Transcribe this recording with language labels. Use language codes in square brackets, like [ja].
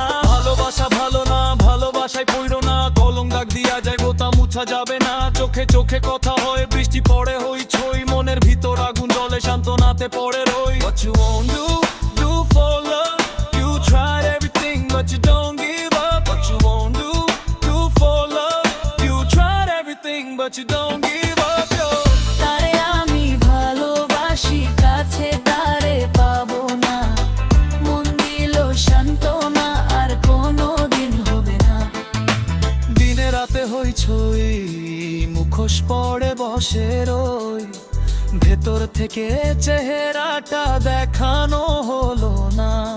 [bn] ভালোবাসা ভালো না, ভালোবাসায় পড়ো না, কলম দাগ দিয়া যায় তা মুছা যাবে না। চোখে চোখে কথা হয়, বৃষ্টি পড়ে হইচই, মনের ভিতর আগুন জ্বলে, শান্তনাতে পড়ে রই। [en] What you won't do, do for love. You tried everything but you don't give up. What you won't do, do for love. You tried everything but you don't give up, yo. [bn] তারে আমি ভালোবাসি, কাছে তারে পাবো না, মন দিল সান্ত্বনা আর কোনো দিন হবে না। দিনে রাতে হইচই, মুখোশ পড়ে বসে রই, ভেতর থেকে চেহারাটা দেখানো হলো না।